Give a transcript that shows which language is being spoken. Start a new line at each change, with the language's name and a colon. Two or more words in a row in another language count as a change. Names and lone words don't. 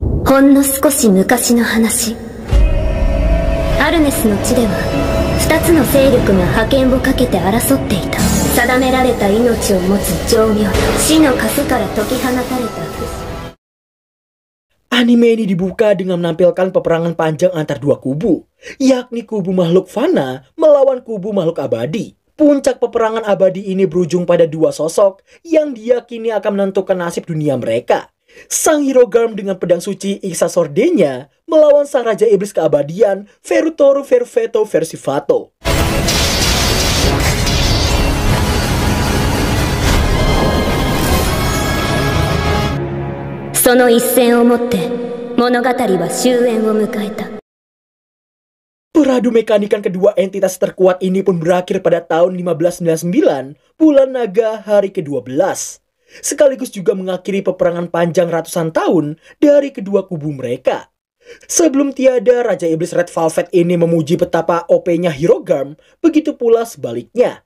Japanese: ほんの少し昔の話。アルネスの地では2つの勢力が覇権をかけて争っていた。定められた命を持つ情妙、死の枷から解き放たれた。
Indonesian: Anime ini dibuka dengan menampilkan peperangan panjang antar dua kubu, yakni kubu makhluk fana melawan kubu makhluk abadi. Puncak peperangan abadi ini berujung pada dua sosok yang diyakini akan menentukan nasib dunia mereka. Sang Hirogarm dengan pedang suci Ixasordenya melawan sang Raja Iblis keabadian Ferutoru Verveto Versifato.
Japanese: その一戦をもって物語は終焉を迎えた。
Indonesian: Peradu mekanikan kedua entitas terkuat ini pun berakhir pada tahun 1599, bulan naga hari ke-12. Sekaligus juga mengakhiri peperangan panjang ratusan tahun dari kedua kubu mereka. Sebelum tiada, Raja Iblis Red Velvet ini memuji betapa OP-nya Hirogarm, begitu pula sebaliknya.